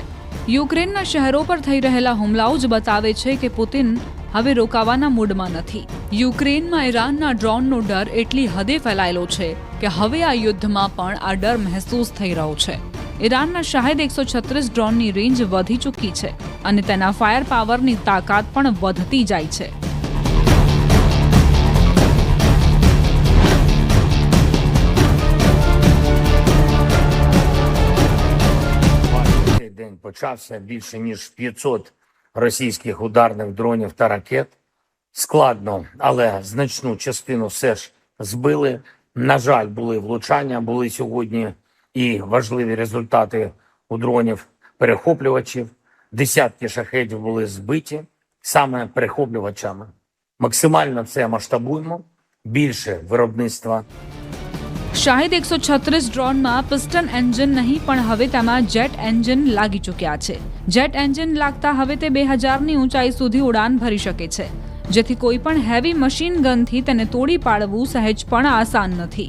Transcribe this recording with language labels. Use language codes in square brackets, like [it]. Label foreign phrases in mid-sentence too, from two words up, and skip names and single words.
[gu] યુક્રેનના શહેરો પર થઈ રહેલા હુમલાઓ જ બતાવે છે કે પુતિન હવે રોકાવાના મૂડમાં નથી. યુક્રેનમાં ઈરાનના ડ્રોનનો ડર એટલી હદે ફેલાયેલો છે કે હવે આ યુદ્ધમાં પણ આ ડર મહેસૂસ થઈ રહ્યો છે. ઈરાનના શાહિદ 136 ડ્રોનની રેન્જ વધી ચૂકી છે અને તેના [en] fire powerની [gu] તાકાત પણ વધતી જાય છે. [uk] День почався більше ніж 500 російських ударних дронів та ракет. Складно, але значну частину все ж збили. На жаль, були влучання, були сьогодні і важливі результати у дронів-перехоплювачів. Десятки шахедів були збиті саме перехоплювачами. Максимально це масштабуємо, більше виробництва. [gu] શાહિદ 136 ડ્રોનમાં [en] piston engine [gu] નહીં, પણ હવે તેમાં [en] jet engine [gu] લાગી ચૂક્યા છે. [en] jet engine [gu] લાગતા હવે તે 2000ની ઊંચાઈ સુધી ઉડાન ભરી શકે છે, જેથી કોઈ પણ [en] heavy machine gunથી [gu] તેને તોડી પાડવું સહેજ પણ આસાન નથી.